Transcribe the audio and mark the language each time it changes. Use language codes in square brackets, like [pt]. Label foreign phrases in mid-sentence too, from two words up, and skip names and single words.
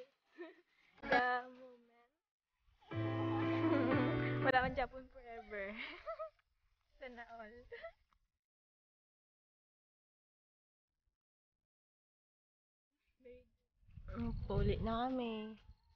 [en] The moment. [ceb] Wala man Japon forever. [tl] Sana all. Very Ulit na kami.